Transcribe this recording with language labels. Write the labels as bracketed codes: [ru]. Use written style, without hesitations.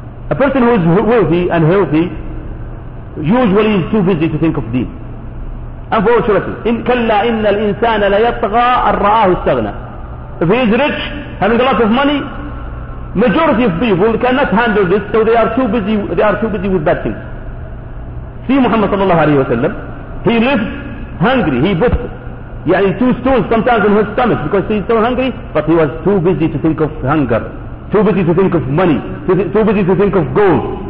[en] A person who is wealthy and healthy usually is too busy to think of deen. Unfortunately, [ar] إِنْ كَلَّا إِنَّ الْإِنسَانَ لَيَطْغَى أَرْرَآهُ اسْتَغْنَى. [en] If he is rich, having a lot of money, majority of people cannot handle this, so they are too busy with bad things. See Muhammad sallallahu alayhi wa sallam, he lives hungry, he puts two stones sometimes in his stomach because he's so hungry, but he was too busy to think of hunger, too busy to think of money, too busy to think of gold.